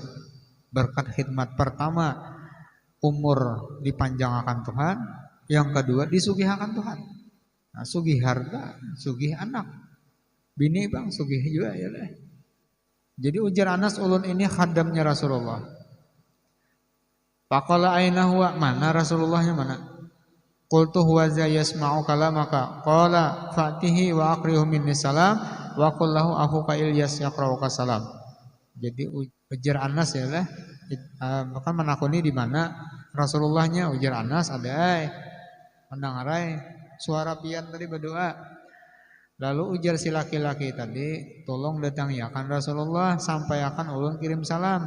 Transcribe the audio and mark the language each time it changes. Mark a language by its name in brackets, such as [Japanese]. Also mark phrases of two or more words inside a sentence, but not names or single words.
[Banjar] Berkat khidmat. Pertama, umur dipanjangkan Tuhan. Yang kedua, disugihakan Tuhan. Nah, sugih harta, sugih anak. Bini bang, sugih juga ya lah. Jadi ujar Anas, ulun ini khadamnya Rasulullah. [Arabic] فقال أين هو, [Banjar] mana Rasulullahnya mana? [Arabic] قلت هو ذا يسمع كلامك. قال فأته وأقرئه مني سلام وقل له أخوك إلياس يقرئك سلام. [Banjar] Jadi ujar Anas ya lah, maka menakuni di mana Rasulullahnya. Ujar Anas ada mendengarai suara pian tadi berdoa. Lalu ujar si laki-laki tadi, tolong datangi akan Rasulullah sampai akan ulun kirim salam.